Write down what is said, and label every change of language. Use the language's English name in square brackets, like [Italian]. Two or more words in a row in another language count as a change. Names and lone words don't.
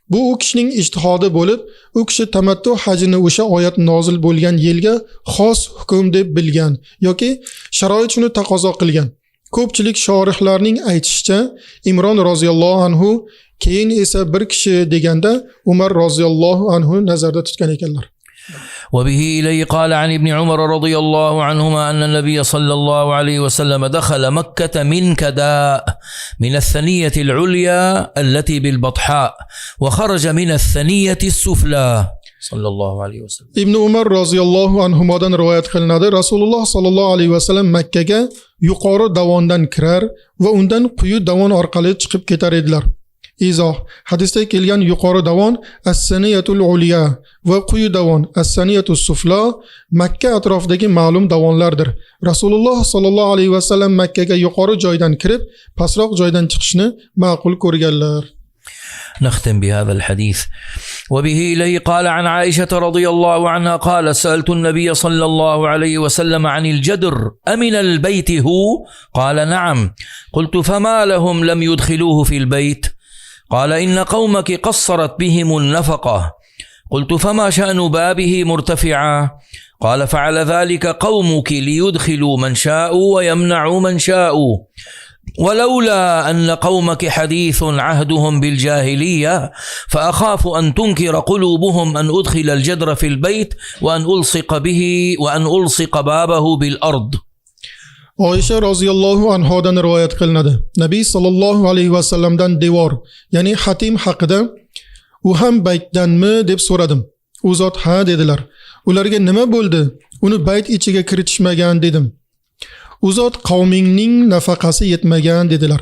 [Uzbek] Bu u kishining ijtihodi bo'lib, u kishi tamattu hajini o'sha oyat nozil bo'lgan yilga xos hukm deb bilgan yoki sharoit shuni taqozo qilgan. Ko'pchilik shorihlarning aytishicha, Imron [Arabic] رضي الله عنه [Uzbek] keyin esa bir kishi deganda Umar [Arabic] رضي الله عنه [Uzbek] nazarda tutgan ekanlar. [Arabic] وبه إليه قال عن ابن عمر رضي الله عنهما أن النبي صلى الله عليه وسلم دخل مكة من كداء من الثنية العليا التي بالبطحاء وخرج من الثنية السفلى صلى الله عليه وسلم. [Uzbek] Ibn Umar [Arabic] رضي الله عنه [Uzbek] rivoyat qilinadi. Rasululloh [Arabic] صلى الله عليه وسلم [Uzbek] Makka ga yuqori davondan kirar va undan quyi davon orqali chiqib ketar edilar. Izoh: hadisda kelgan yuqori davon [Arabic] الثنية العليا [Uzbek] va quyi davon [Arabic] الثنية السفلى [Uzbek] Makka atrofidagi ma'lum davonlardir. Rasululloh [Arabic] صلى الله عليه وسلم [Uzbek] Makka ga yuqori joydan kirib, pastroq joydan chiqishni ma'qul ko'rganlar. [Arabic] نختم بهذا الحديث. وبه إليه قال عن عائشة رضي الله عنها قال سألت النبي صلى الله عليه وسلم عن الجدر أمن البيت هو؟ قال نعم. قلت فما لهم لم يدخلوه في البيت؟ قال إن قومك قصرت بهم النفقة. قلت فما شأن بابه مرتفعا؟ قال فعل ذلك قومك ليدخلوا من شاءوا ويمنعوا من شاءوا، ولولا أن قومك حديث عهدهم بالجاهلية فأخاف أن تنكر قلوبهم أن أدخل الجدر في البيت وأن ألصق بابه بالأرض. [Uzbek] Oysha [Arabic] رضي الله عنها [Uzbek] rivoyat qilinadi. Nabiy [Arabic] صلى الله عليه وسلم [Uzbek] devor, ya'ni xatim haqida u ham baytdanmi deb so'radim. U zot ha dedilar. Ularga nima bo'ldi? Uni bayt ichiga kiritishmagan dedim. U zot qavmingning nafaqasi yetmagan dedilar.